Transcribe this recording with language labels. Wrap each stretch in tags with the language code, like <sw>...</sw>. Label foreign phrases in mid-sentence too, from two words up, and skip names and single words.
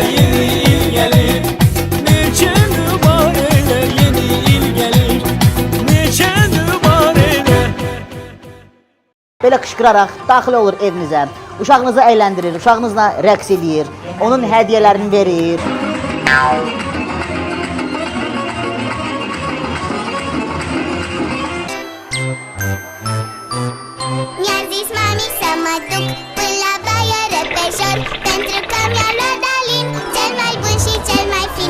<az>Yeni il gəlir, neçə var elə. Yeni il gəlir, belə qışqıraraq daxil olur evinizə, uşağınızı əyləndirir, uşağınızla rəqs edir, onun hədiyyələrini verir.</az> <ro>Mi-a zis mami să mă duc până la baie repejor, pentru că mi-a luat Dalin, cel mai bun și cel mai fin.</ro>